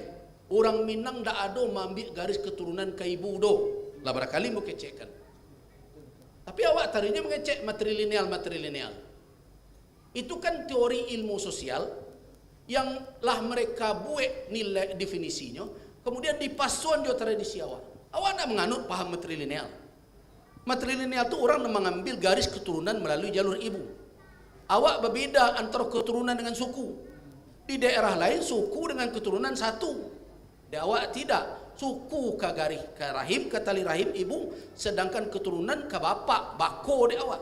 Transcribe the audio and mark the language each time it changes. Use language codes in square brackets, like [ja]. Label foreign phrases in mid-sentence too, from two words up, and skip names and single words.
[min] Orang Minang tak ada mengambil garis keturunan ke ibu do. Lah barangkali mau kecekkan. Tapi awak tadinya mengecek matrilineal. [id] Itu kan teori ilmu sosial yang lah mereka buat nilai definisinya, kemudian [min] dipasuan jo tradisi awak. Awak nak menganut paham matrilineal. [id] Matrilineal itu orang yang mengambil garis keturunan melalui jalur ibu. Awak berbeda antara keturunan dengan suku. Di daerah lain suku dengan keturunan satu. [min] Di awak tidak. Suku ke garis ke rahim, ke tali rahim ibu, sedangkan keturunan ke bapak, bako di awak.